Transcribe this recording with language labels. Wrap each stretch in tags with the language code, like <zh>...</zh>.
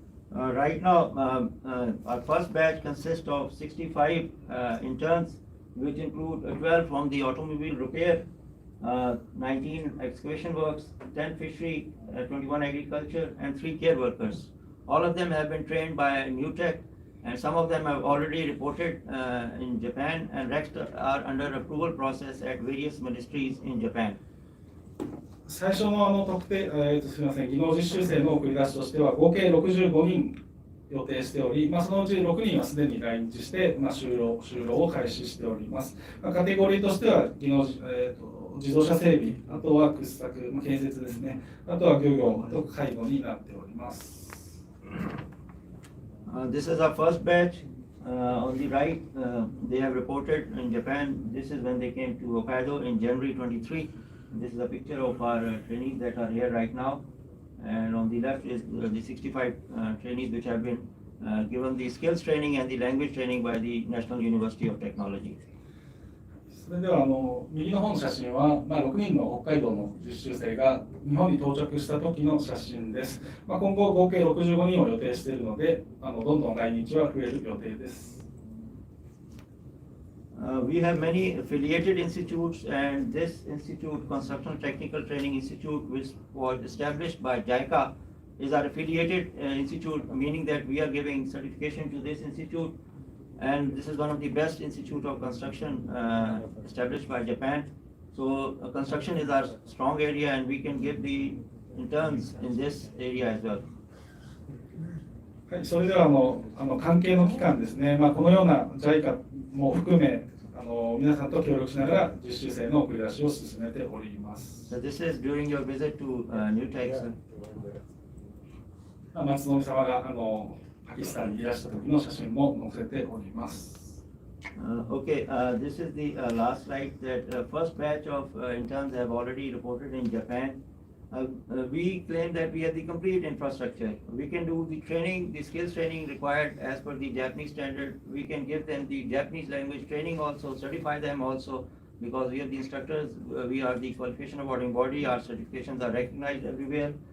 <en>Right now, our first batch consists of 65 interns, which include 12 from the automobile repair, 19 excavation works, 10 fishery, 21 agriculture, and 3 care workers. All of them have been trained by New Tech, and some of them have already reported in Japan, and rest are under approval process at various ministries in Japan.</en> <ja>最初の特定、すみません、技能実習生の送り出しとしては合計65人予定しており、そのうち6人はすでに来日して、就労を開始しております。カテゴリーとしては自動車整備、あとは掘削、建設ですね、あとは漁業、あと介護になっております。</ja> <en>This is our first batch. On the right, they have reported in Japan. This is when they came to Hokkaido in January 23. This is a picture of our trainees that are here right now. And on the left is the 65 trainees which have been given the skills training and the language training by the National University of Technology.</en> <ja>それでは右の方の写真は、6人の北海道の実習生が日本に到着した時の写真です。今後合計65人を予定しているので、どんどん来日は増える予定です。</ja> <en>We have many affiliated institutes, and this institute, Construction Technical Training Institute, which was established by JICA, is our affiliated institute, meaning that we are giving certification to this institute, and this is one of the best institute of construction established by Japan. So construction is our strong area, and we can give the interns in this area as well.</en> <ja>はい、それでは関係の機関ですね、このような JICA も含め皆さんと協力しながら実習生の送り出しを進めております。</ja> <en>So this is during your visit to New Tech, sir.</en> <ja>松野様がパキスタンにいらした時の写真も載せております。</ja> <en>Okay, this is the last slide that first batch of interns have already reported in Japan. We claim that we have the complete infrastructure. We can do the training, the skills training required as per the Japanese standard. We can give them the Japanese language training also, certify them also, because we are the instructors, we are the qualification awarding body, our certifications are recognized everywhere.</en>